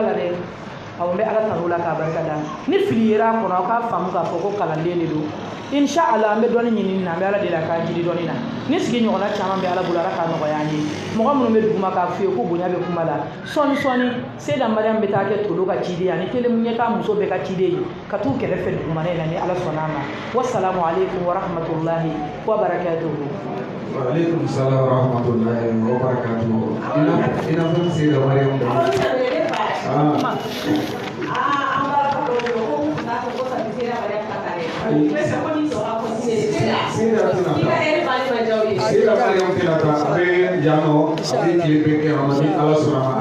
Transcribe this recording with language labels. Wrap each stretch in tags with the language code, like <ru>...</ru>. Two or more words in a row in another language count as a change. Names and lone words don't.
<bm>la dɛ aw bɛ ala tan'u la k'a barika da ni fili yera a kɔnɔ aw k'a faamu k'a fɔ ko kalanden de don</bm> <ar>إن شاء الله</ar> <bm>an bɛ dɔɔni ɲini na an bɛ ala deli a k'a jiri dɔɔni na ni sigi ɲɔgɔnna caman bɛ ala bolo ala k'a nɔgɔya an ye mɔgɔ minnu bɛ duguma k'a f'i ye ko bonya bɛ kuma la sɔɔni Seyda Mariam bɛ taa kɛ tolo ka ciden ani tele mun ɲɛta muso bɛɛ ka ciden ye ka t'u kɛrɛfɛ dugumana in na ni ala sɔnna a ma</bm> <ar>والسلام عليكم ورحمة الله وبركاته. وعليكم السلام ورحمة الله وبركاته.</ar> <bm>Ina fɔ Seyda Mariam Seyda Mariam tɛna taa a bɛ yan nɔ a bɛ tile bɛɛ kɛ a ma ni ala sɔnna a ma</bm>